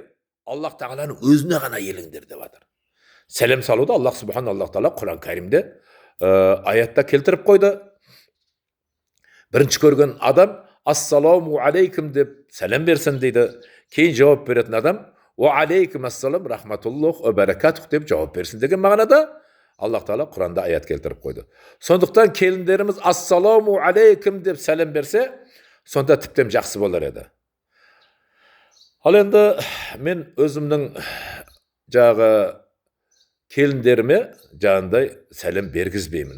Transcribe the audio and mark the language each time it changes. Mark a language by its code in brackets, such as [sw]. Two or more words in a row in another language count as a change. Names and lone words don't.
[kk] Аллах тағаланың өзіне ғана иіліңдер деп жатыр. Сәлем салуды Аллах тағала Құран Кәрімде аятта келтіріп қойды. Бірінші көрген адам [ar] السلام عليكم [kk] деп сәлем берсін дейді. Кейін жауап беретін адам [ar] وعليكم السلام ورحمة الله وبركاته [kk] деп жауап берсін деген мағынада Аллах тағала Құранда аят келтіріп қойды. Сондықтан келіндеріміз [ar] السلام عليكم [kk] деп сәлем берсе, сонда тіптен жақсы болар еді. Ал енді мен өзімнің келіндеріме жаңағындай сәлем бергізбеймін.